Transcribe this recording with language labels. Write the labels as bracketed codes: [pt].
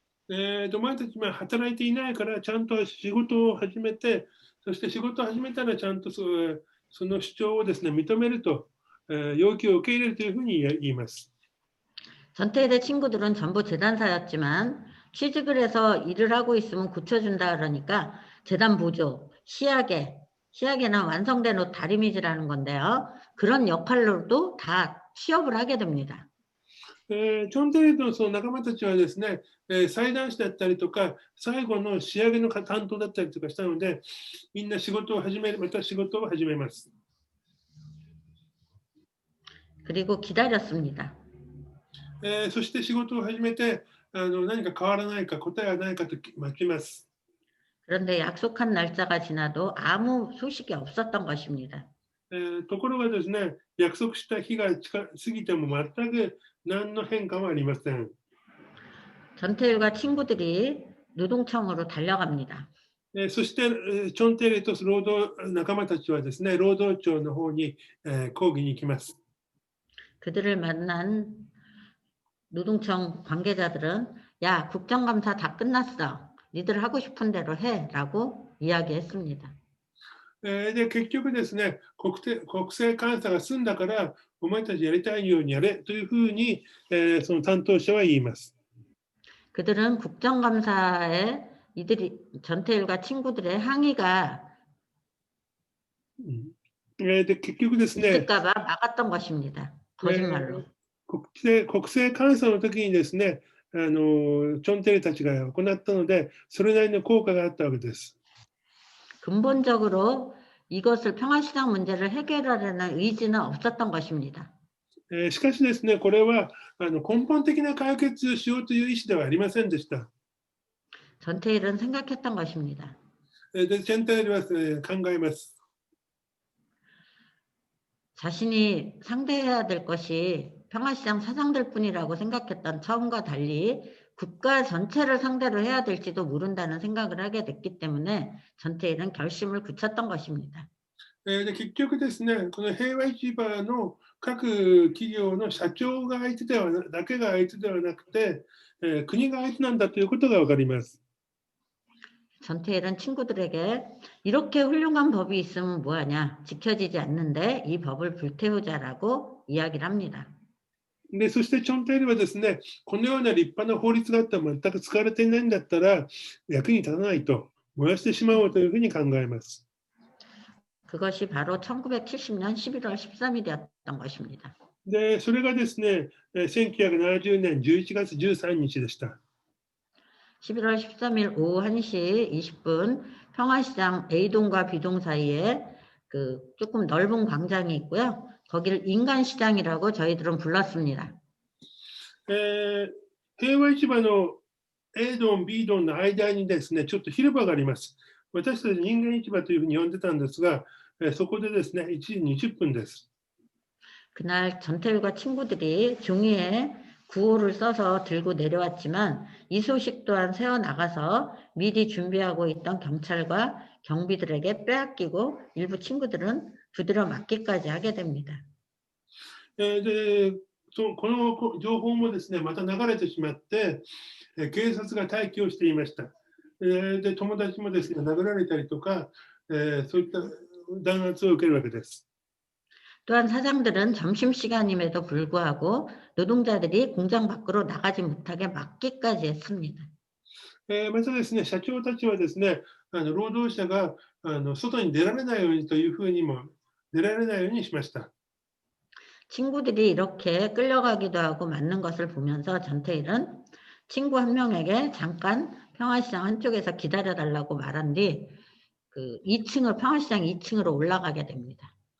[ja] お前たちは働いていないからちゃんと仕事を始めて、そして仕事を始めたらちゃんとその主張をですね、認めると、要求を受け入れるというふうに言います。 [ko] 전태일의 친구들은 전부 재단사였지만 취직을 해서 일을 하고 있으면 고쳐준다 그러니까 재단 보조, 시약에는 완성된 옷 다리미질하는 건데요. 그런 역할로도 다 취업을 하게 됩니다. [ja] チョンテイルのその仲間たちはですね、裁断士だったりとか、最後の仕上げの担当だったりとかしたので、みんなまた仕事を始めます。 [ko] 그리고 기다렸습니다. [ja] そして仕事を始めて、何か変わらないか、答えはないかと待ちます。 [ko] 그런데 약속한 날짜가 지나도 아무 소식이 없었던 것입니다. [ja] ところがですね、約束した日が過ぎても全く何の変化もありません。 [ko] 전태일과 친구들이 노동청으로 달려갑니다. [ja] そして、チョンテイルと仲間たちはですね、労働庁の方に抗議に行きます。 [ko] 그들을 만난 노동청 관계자들은 야, 국정감사 다 끝났어. 니들 하고 싶은 대로 해라고 이야기했습니다. [ja] で、結局ですね、国政監査が済んだから、お前たちやりたいようにやれというふうに、その担当者は言います。 [ko] 그들은 국정감사에 전태일과 친구들의 항의가 [ja] で、結局ですね、 [ko] 있을까봐 막았던 것입니다. 거짓말로. [ja] 国政監査の時にですね、チョンテイルたちが行ったので、それなりの効果があったわけです。 [ko] 근본적으로 이것을 평화시장 문제를 해결하려는 의지는 없었던 것입니다. [ja] しかしですね、これは根本的な解決をしようという意思ではありませんでした。 [ko] 전태일은 생각했던 것입니다. [ja] で、チョンテイルは考えます。 [ko] 자신이 상대해야 될 것이 평화시장 사장들 뿐이라고 생각했던 처음과 달리 국가 전체를 상대로 해야 될지도 모른다는 생각을 하게 됐기 때문에 전태일은 결심을 굳혔던 것입니다. [ja] で結局ですね、この平和市場の各企業の社長が相手ではなだけが相手ではなくて、国が相手なんだということがわかります。 [ko] 전태일은 친구들에게 이렇게 훌륭한 법이 있으면 뭐하냐, 지켜지지 않는데 이 법을 불태우자라고 이야기를 합니다. [ja] でそしてチョンテイルはですね、このような立派な法律があっても全く使われていないんだったら役に立たないと燃やしてしまおうというふうに考えます。 [ko] 그것이 바로 1970년 11월 13일이었던 것입니다. [ja] でそれがですね、1970年11月13日でした。 [ko] 11월 13일 오후 1시 20분 평화시장 A동과 B동 사이에 그 조금 넓은 광장이 있고요. 거기를 인간시장이라고 저희들은 불렀습니다. [ja] 平和市場の A ドン、B ドンの間にですね、ちょっと広場があります。私たち人間市場というふうに呼んでたんですが、そこでですね、1時20分です。 [ko] 그날 전태일과 친구들이 종이에 구호를 써서 들고 내려왔지만 이 소식 또한 세워나가서 미리 준비하고 있던 경찰과 경비들에게 빼앗기고 일부 친구들은 두드려 맞기까지 하게 됩니다. [ja] でこの情報もですね、また流れてしまって、警察が待機をしていました。で友達もですね、殴られたりとか、そういった弾圧を受けるわけです。 [ko] 또한 사장들은 점심시간임에도 불구하고 노동자들이 공장 밖으로 나가지 못하게 막기까지 했습니다. [ja] またですね、社長たちはですね、労働者が外に出られないようにというふうにも出られないようにしました。 [ko] 친구들이 이렇게 끌려가기도 하고 맞는 것을 보면서 전태일은 친구 한 명에게 잠깐 평화시장 한쪽에서 기다려달라고 말한 뒤 그 2층을 평화시장 2층으로 올라가게 됩니다.